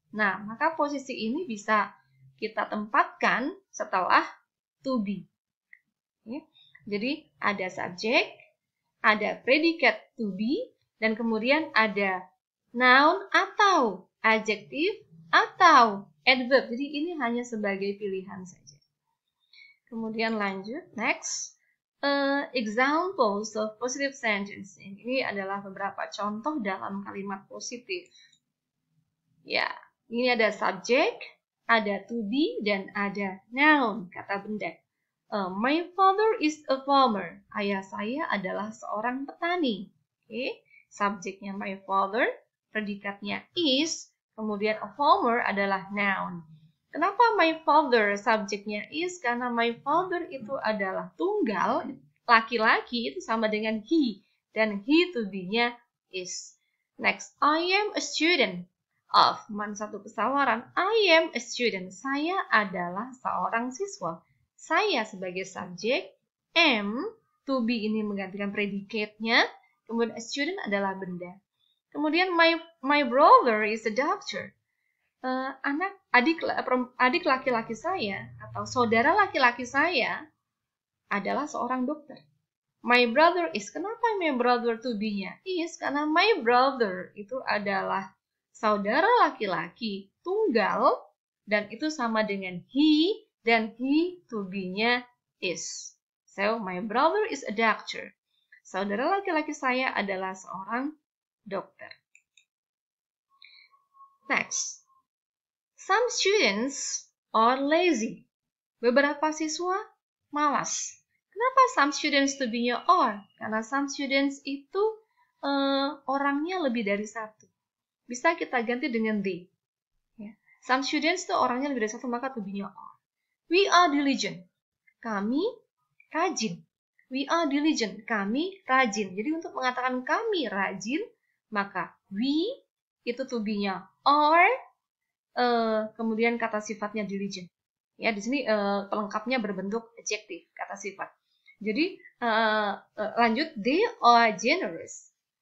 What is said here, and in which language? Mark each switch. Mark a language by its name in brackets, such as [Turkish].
[Indonesian] Nah, maka posisi ini bisa kita tempatkan setelah to be. Ya. Jadi, ada subjek, ada predikat to be, dan kemudian ada noun atau adjective atau adverb. Jadi, ini hanya sebagai pilihan saja. Kemudian lanjut, next. [English] Examples of positive sentence. [Indonesian] Ini adalah beberapa contoh dalam kalimat positif. Ya, ini ada subjek, ada to be, dan ada noun, kata benda. [English] My father is a farmer. [Indonesian] Ayah saya adalah seorang petani. Oke, subjeknya my father, predikatnya is, kemudian a farmer adalah noun. Kenapa my father subjeknya is? Karena my father itu adalah tunggal, laki-laki itu sama dengan he, dan he to be-nya is. [English] Next, I am a student of, [Indonesian] mana satu pesawaran, [English] I am a student, [Indonesian] saya adalah seorang siswa. Saya sebagai subjek, am, to be ini menggantikan predikatnya, kemudian a student adalah benda. [English] Kemudian my brother is a doctor. [Indonesian] Adik laki-laki saya atau saudara laki-laki saya adalah seorang dokter. [English] My brother is, [Indonesian] kenapa my brother to be-nya is? Karena my brother itu adalah saudara laki-laki tunggal dan itu sama dengan he, dan he to be-nya is. [English] So, my brother is a doctor. [Indonesian] Saudara laki-laki saya adalah seorang dokter. [English] Next. Some students are lazy. [Indonesian] Beberapa siswa malas. Kenapa some students to be-nya are? Karena some students itu orangnya lebih dari satu. Bisa kita ganti dengan they. Ya. Some students itu orangnya lebih dari satu, maka to be-nya are. [English] We are diligent. [Indonesian] Kami rajin. [English] We are diligent. [Indonesian] Kami rajin. Jadi untuk mengatakan kami rajin, maka we itu to be-nya are, kemudian kata sifatnya diligent. Ya, di sini pelengkapnya berbentuk adjektif, kata sifat. Jadi lanjut, [English] they are generous.